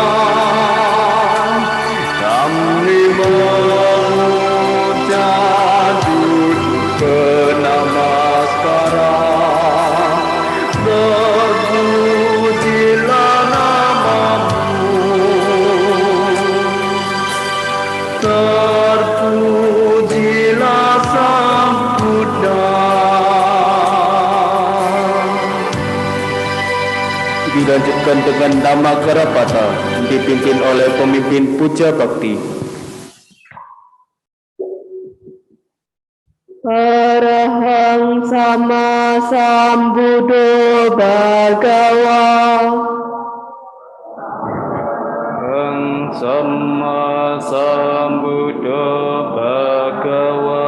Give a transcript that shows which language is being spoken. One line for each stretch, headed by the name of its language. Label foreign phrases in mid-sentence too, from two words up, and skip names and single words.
Indonesian: Kami memuja duduk bernamaskaran, berpujilah namamu, terpujilah Sang Buddha. Dilanjutkan dengan nama Garapata, dipimpin oleh pemimpin puja bakti.
Pali: Arahang sama sambuddho bhagawa. Arahang Sama Sambuddho Bhagawa.